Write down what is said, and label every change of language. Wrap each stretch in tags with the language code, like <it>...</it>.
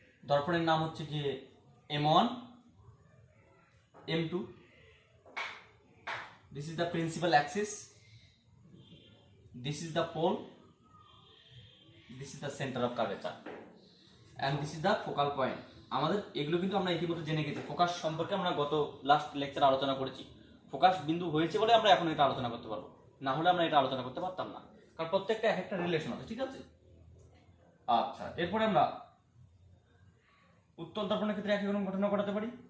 <bn>দর্পণের নাম হচ্ছে গিয়ে M1 M2।</bn> <en>This is the principal axis, this is the pole, this is the center of curvature, and this is the focal point.</en> <bn>আমাদের এগুলো কিন্তু আমরা ইতিমধ্যে জেনে গেছি। ফোকাস সম্পর্কে আমরা গত লাস্ট লেকচারে আলোচনা করেছি। ফোকাস বিন্দু হয়েছে বলে আমরা এখন এটা আলোচনা করতে পারবো, না হলে আমরা এটা আলোচনা করতে পারতাম না, কারণ প্রত্যেকটা এক একটা রিলেশন আছে। ঠিক আছে? আচ্ছা, এরপরে আমরা উত্তল দর্পণের ক্ষেত্রে একই রকম ঘটনা ঘটাতে পারি।</bn>